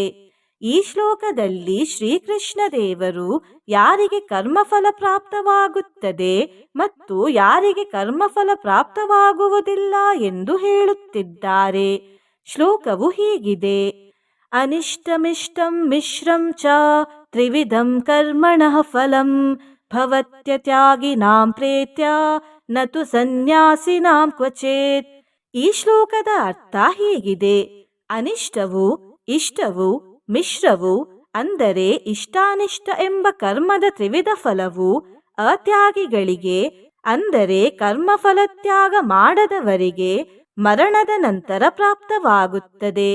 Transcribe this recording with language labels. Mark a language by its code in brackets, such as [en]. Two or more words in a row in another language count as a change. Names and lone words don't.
[kn] ಈ ಶ್ಲೋಕದಲ್ಲಿ ಶ್ರೀಕೃಷ್ಣ ದೇವರು ಯಾರಿಗೆ ಕರ್ಮಫಲ ಪ್ರಾಪ್ತವಾಗುತ್ತದೆ ಮತ್ತು ಯಾರಿಗೆ ಕರ್ಮಫಲ ಪ್ರಾಪ್ತವಾಗುವುದಿಲ್ಲ ಎಂದು ಹೇಳುತ್ತಿದ್ದಾರೆ. ಶ್ಲೋಕವು ಹೀಗಿದೆ: [sa] ಅನಿಷ್ಟಮಿಷ್ಟಂ ಮಿಶ್ರಂ ಚ ತ್ರಿವಿಧಂ ಕರ್ಮಣಃ ಫಲಂ ಭವತ್ಯತ್ಯಾಗಿನಾಂ ಪ್ರೇತ್ಯ ನತು ಸನ್ಯಾಸಿನಾಂ ಕ್ವಚೇತ್. [kn] ಈ ಶ್ಲೋಕದ ಅರ್ಥ ಹೀಗಿದೆ: ಅನಿಷ್ಟವು, ಇಷ್ಟವು, ಮಿಶ್ರವು ಅಂದರೆ ಇಷ್ಟಾನಿಷ್ಟ ಎಂಬ ಕರ್ಮದ ತ್ರಿವಿಧ ಫಲವು ಅತ್ಯಾಗಿಗಳಿಗೆ ಅಂದರೆ ಕರ್ಮಫಲತ್ಯಾಗ ಮಾಡದವರಿಗೆ ಮರಣದ ನಂತರ ಪ್ರಾಪ್ತವಾಗುತ್ತದೆ.